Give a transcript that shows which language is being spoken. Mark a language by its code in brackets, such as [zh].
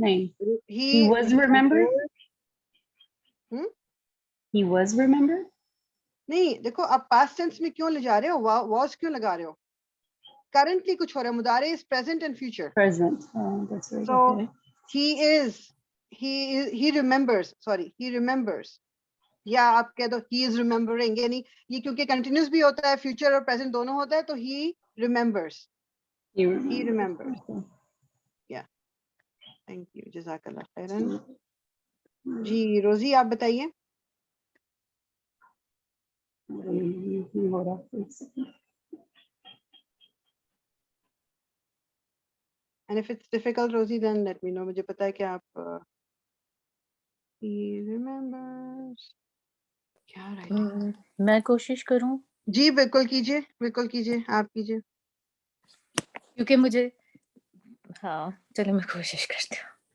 [hi] नहीं, [en] he was remembered. He was remembered. [hi] नहीं, देखो आप पास्ट टेंस में क्यों ले जा रहे हो, वाज क्यों लगा रहे हो? करंटली कुछ हो रहा है. [en] मुदारे is present and future. Present. That's right. So Okay. he remembers, sorry, he remembers. [hi] या आप कह दो [en] he is remembering, [hi] यानी ये क्योंकि कंटिन्यूस भी होता है, फ्यूचर और प्रेजेंट दोनों होता है, तो [en] he remembers. He remembers. Yeah. Thank you. [hi] जज़ाकल्लाह खैरन. जी, रोजी आप बताइए. हो रहा. [en] And if it's difficult, Rosie, then let me know. [hi] मुझे पता है कि आप [en] he remembers. [hi] क्या राइटिंग? मैं कोशिश करूं? जी बिल्कुल कीजिए, बिल्कुल कीजिए, आप कीजिए. क्योंकि मुझे, हाँ चलो मैं कोशिश करती हूँ.